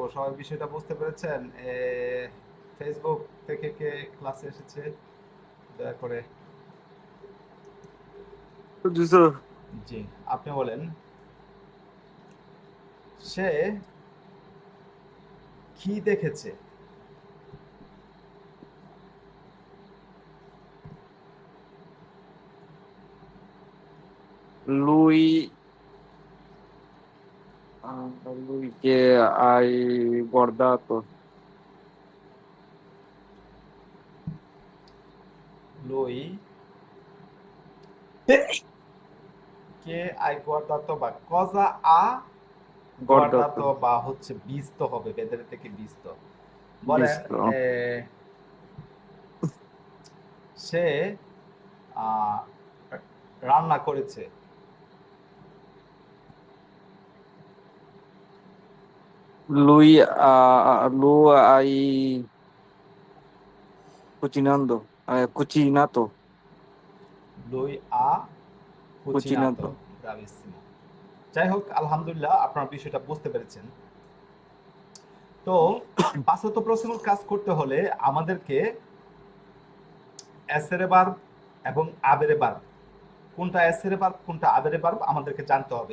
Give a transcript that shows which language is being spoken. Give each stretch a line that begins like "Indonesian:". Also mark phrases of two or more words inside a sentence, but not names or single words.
Bangla: সবাই বিষয়টা বুঝতে পেরেছেন? ফেসবুক থেকে কে ক্লাসে এসেছে দয়া করে? জি, আপনি বলেন। সে কি দেখেছে?
Italian: Lui, lui che hai guardato, lui che hai guardato
Bangla: বা
Italian: cosa ha guardato guardato,
Bangla: বা হচ্ছে বিস্ত হবে, বেদের থেকে বিস্ত। বলেন।
Italian: visto,
Bangla: এ, সে আহ, রান্না করেছে।
Italian: Lui lu ai cucinando, cucinato, lui ha cucinato. cucinato.
Bangla: ব্রাভিসিমো। যাই হোক, আলহামদুলিল্লাহ আপনারা বিষয়টা বুঝতে পেরেছেন। তো পাঁচশত প্রসিমল কাজ করতে হলে আমাদেরকে এসেরে ভার্ব এবং আবেরে ভার্ব, কোনটা এসেরে ভার্ব কোনটা আবেরে ভার্ব আমাদেরকে জানতে হবে।